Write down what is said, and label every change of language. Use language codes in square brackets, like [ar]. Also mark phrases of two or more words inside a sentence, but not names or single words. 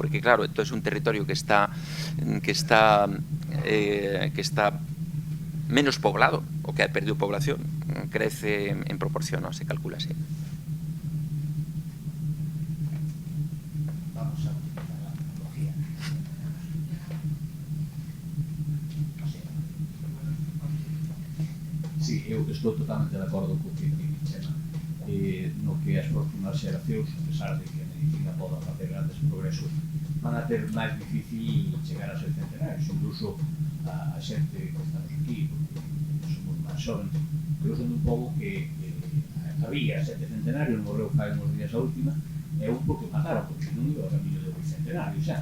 [es] Porque, claro, esto es un territorio que está menos poblado o que ha perdido población. Crece en proporción, ¿no? Se calcula así. Vamos a utilizar la tecnología. [gl] Sí, eu estou totalmente de acordo co que di Chema. No que as próximas xeracións, a pesar de que a medicina poda facer grandes progresos, van a ter máis difícil chegar a ser centenarios. Incluso a xente que estamos aquí, porque somos máis xovens, que eu son un pobo que había 7 centenarios, morreu fai uns días a última, e un porque mataron, porque non iba ao camiño do bicentenario xa.